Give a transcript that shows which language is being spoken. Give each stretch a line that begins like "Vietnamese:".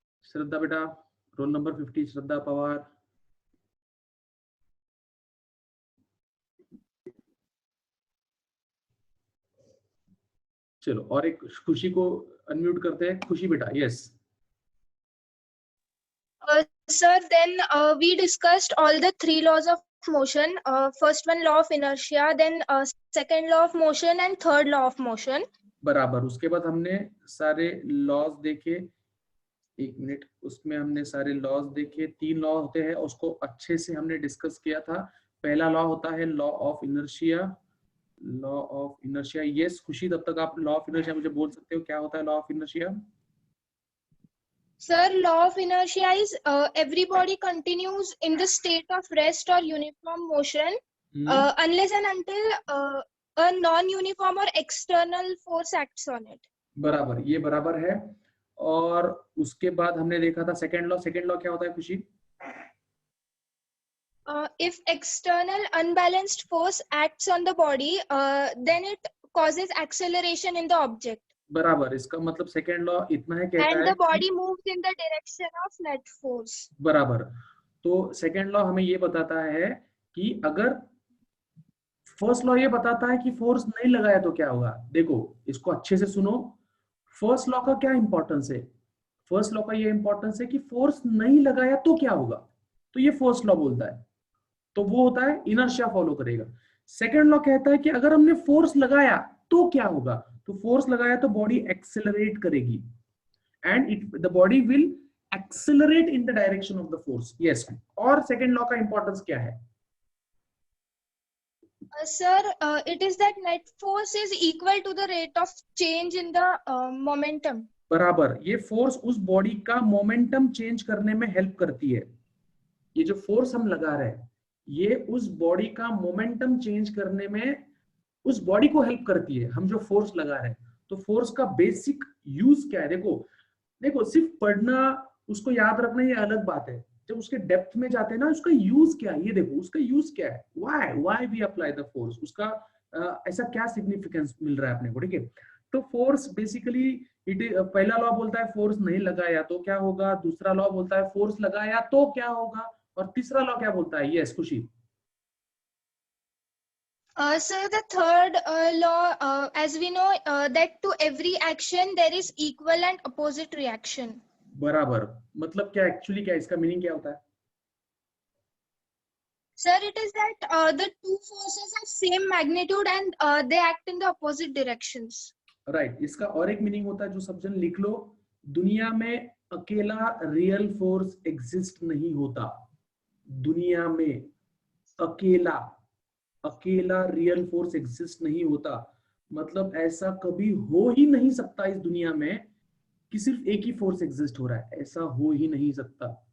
Hindi: श्रद्धा बेटा, roll number 50, श्रद्धा पवार। चलो, और एक खुशी को अनम्यूट करते हैं। खुशी बेटा, yes.
English: Sir, then we discussed all the three laws of motion. First one, law of inertia, then second law of motion, and third law of motion.
Hindi: बराबर, उसके बाद हमने सारे लॉज देखे। एक मिनट, उसमें हमने सारे लॉज देखे। 3 लॉ होते हैं, उसको अच्छे से हमने डिस्कस किया था। पहला लॉ होता है law of inertia. Law of inertia, yes खुशी, तब तक आप लॉ ऑफ इनर्शिया मुझे बोल सकते हो, क्या होता है law of inertia?
English: Sir, law of inertia is every body continues in the state of rest or uniform motion unless and until a non-uniform or external force acts on it.
Hindi: बराबर, ये बराबर है। और उसके बाद हमने देखा था सेकंड लॉ। सेकंड लॉ क्या होता है खुशी?
English: If external unbalanced force acts on the body, then it causes acceleration in the object.
Hindi: बराबर, इसका मतलब सेकंड लॉ इतना है, कहता
English: And
Hindi: है
English: the body moves in the direction of net force.
Hindi: बराबर। तो सेकंड लॉ हमें ये बताता है कि अगर फर्स्ट लॉ ये बताता है कि फोर्स नहीं लगाया तो क्या होगा। देखो इसको अच्छे से सुनो। फर्स्ट लॉ का क्या इंपॉर्टेंस है? फर्स्ट लॉ का ये इंपॉर्टेंस है कि फोर्स नहीं लगाया तो क्या होगा, तो ये फर्स्ट लॉ बोलता है, तो वो होता है इनर्शिया फॉलो करेगा। सेकंड लॉ कहता है कि अगर हमने फोर्स लगाया तो क्या होगा, तो फोर्स लगाया तो बॉडी एक्सेलरेट करेगी
English: And the body will accelerate in the direction of the force.
Hindi: Yes, और सेकंड लॉ का इंपॉर्टेंस क्या है?
English: Sir, it is that net force is equal to the rate of change in the momentum.
Hindi: बराबर, ये force उस body का momentum change करने में हेल्प करती है। ये जो फोर्स हम लगा रहे हैं ये उस बॉडी का मोमेंटम चेंज करने में उस बॉडी को हेल्प करती है, हम जो फोर्स लगा रहे हैं। तो फोर्स का बेसिक यूज क्या है? देखो सिर्फ पढ़ना, उसको याद रखना ये अलग बात है, जब उसके डेप्थ में जाते हैं ना, उसका यूज क्या है ये देखो। उसका यूज क्या है?
English: why we apply the force,
Hindi: उसका ऐसा क्या सिग्निफिकेंस मिल रहा है अपने को, ठीक है। तो फोर्स बेसिकली पहला लॉ बोलता है फोर्स नहीं लगाया तो क्या होगा, दूसरा लॉ बोलता है फोर्स लगाया तो क्या होगा, और तीसरा लॉ क्या बोलता है?
English: Yes Khushi. Sir, the third law, as we know, that to every action there is equal and opposite reaction.
Hindi: बराबर, मतलब क्या एक्चुअली क्या इसका मीनिंग क्या होता है?
English: Sir, it is that the two forces have same magnitude and they act in the opposite directions.
Hindi: Right, इसका और एक मीनिंग होता है जो सब जन लिख लो। दुनिया में अकेला रियल फोर्स एग्जिस्ट नहीं होता। दुनिया में अकेला रियल फोर्स एग्जिस्ट नहीं होता, मतलब ऐसा कभी हो ही नहीं सकता इस दुनिया में कि सिर्फ एक ही फोर्स एग्जिस्ट हो रहा है, ऐसा हो ही नहीं सकता।